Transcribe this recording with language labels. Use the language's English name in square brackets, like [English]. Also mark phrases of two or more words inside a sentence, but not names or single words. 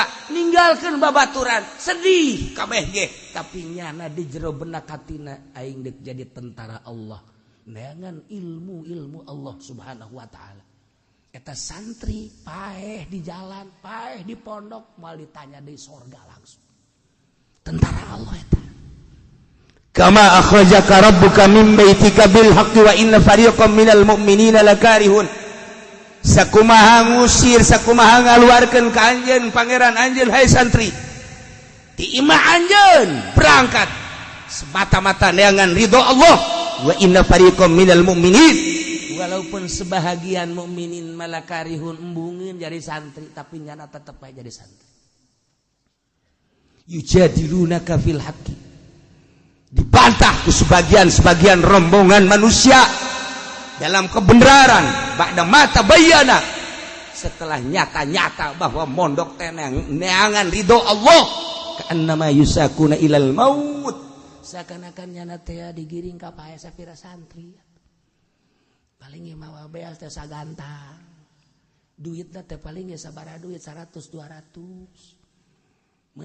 [Sundanese] Ninggalkeun babaturan, sedih kabeh ge, tapi nyana di jero benak hatina aing deuk jadi tentara Allah. Neangan ilmu Allah [Arabic] سبحانه وتعالى. [Sundanese] Eta santri paeh di jalan, paeh di pondok, mal ditanya di sorga langsung. Tentara Allah eta. [Arabic] كما أخرجك ربك من بيتك بالحق وإن فريقا من المؤمنين لكارهون. [Sundanese] Sakumaha ngusir, sakumaha ngaluarkeun ka anjeun pangeran anjeun hai santri. Ti imah anjeun [Indonesian] berangkat semata-mata [Sundanese] neangan ridho Allah [Arabic] وإن فريقا من المؤمنين. [Indonesian] Walaupun sebahagian mukminin malakarihun embungin jadi santri, tapi nyana tetap aja jadi santri. [Arabic] يجادلونك في الحق, [Indonesian] dibantah ke sebagian rombongan manusia dalam kebenaran. [Arabic] بعد ما تبين, [Indonesian] setelah nyata-nyata bahwa mondok [Sundanese] tenang neangan ridho Allah, [Arabic] كأنما يساقون إلى الموت, [Sundanese] seakan-akan nyana teh digiring ka pae sapira santri. Paling mawa beas teh sagantang. Duitna teh paling ge sabaraha duit 100-200.